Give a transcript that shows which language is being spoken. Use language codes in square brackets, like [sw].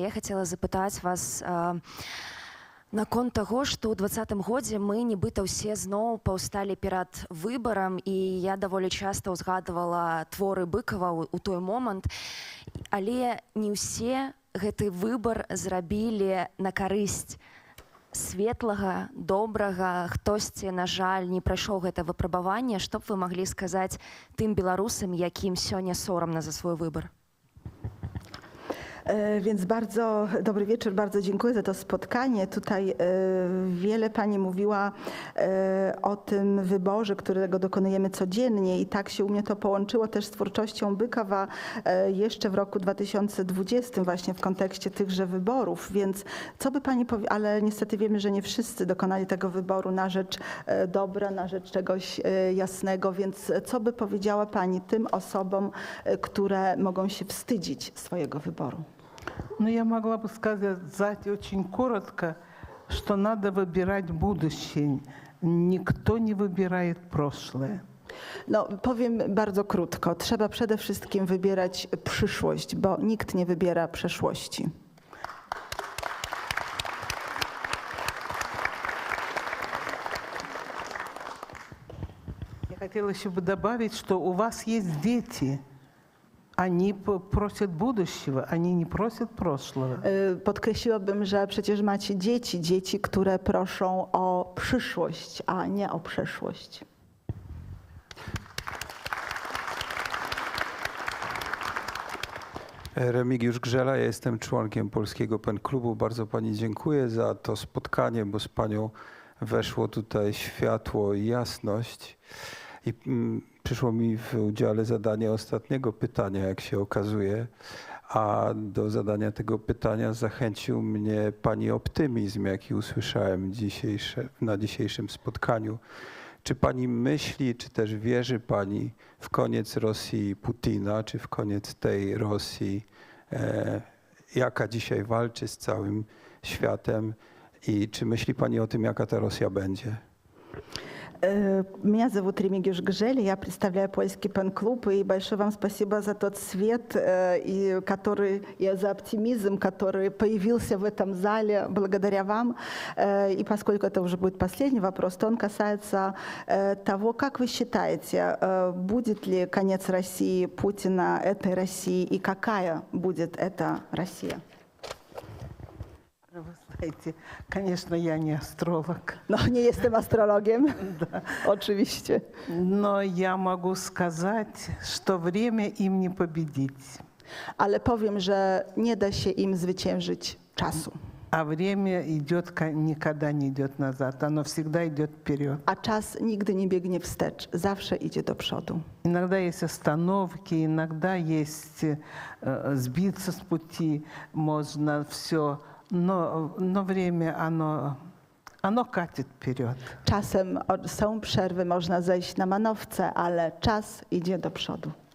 [be] Я хацела запытаць вас наконт таго, што ў 2020 годзе мы нібыта ўсе зноў паўсталі перад выбарам, і я даволі часта ўзгадвала творы Быкова ў той момант, але не ўсе гэты выбар зрабілі на карысць светлага, добрага, хтосьці, на жаль, не прайшоў гэта выпрабаванне. Што б вы маглі сказаць тым беларусам, якім сёння сорамна за свой выбар? [pl] Więc bardzo dobry wieczór, bardzo dziękuję za to spotkanie. Tutaj wiele pani mówiła o tym wyborze, którego dokonujemy codziennie i tak się u mnie to połączyło też z twórczością Bykowa jeszcze w roku 2020 właśnie w kontekście tychże wyborów. Więc co by pani powiedziała, ale niestety wiemy, że nie wszyscy dokonali tego wyboru na rzecz dobra, na rzecz czegoś jasnego, więc co by powiedziała pani tym osobom, które mogą się wstydzić swojego wyboru? [ru] Ну, я могла бы сказать очень коротко, что надо выбирать будущее. Никто не выбирает прошлое. [pl] No, powiem bardzo krótko. Trzeba przede wszystkim wybierać przyszłość, bo nikt nie wybiera przeszłości. [ru] Я хотела еще бы добавить, что у вас есть дети. Они просят будущего, они не просят прошлого. [pl] Podkreśliłabym, że przecież macie dzieci, które proszą o przyszłość, a nie o przeszłość. Remigiusz Grzela, ja jestem członkiem Polskiego Pen Klubu. Bardzo pani dziękuję za to spotkanie, bo z panią weszło tutaj światło i jasność. I przyszło mi w udziale zadanie ostatniego pytania, jak się okazuje, a do zadania tego pytania zachęcił mnie pani optymizm, jaki usłyszałem na dzisiejszym spotkaniu. Czy pani myśli, czy też wierzy pani w koniec Rosji Putina, czy w koniec tej Rosji, jaka dzisiaj walczy z całym światem, i czy myśli pani o tym, jaka ta Rosja będzie? [ru] Меня зовут Ремигиюш Гжель, я представляю польский пен-клуб, и большое вам спасибо за тот свет и за оптимизм, который появился в этом зале благодаря вам. И поскольку это уже будет последний вопрос, то он касается того, как вы считаете, будет ли конец России Путина этой России, и какая будет эта Россия? Вы знаете, конечно, я не астролог. [pl] No, nie jestem astrologiem, oczywiście. [ru] Но я могу сказать, что время им не победить. [pl] Ale powiem, że nie da się im zwyciężyć czasu. [ru] А время идет, никогда не идет назад, оно всегда идет вперед. [pl] A czas nigdy nie biegnie wstecz, zawsze idzie do przodu. [ru] Иногда есть остановки, иногда есть сбиться с пути, можно все, но время, оно катит вперед. [pl] Czasem są przerwy, można zejść na manowce, ale czas idzie do przodu.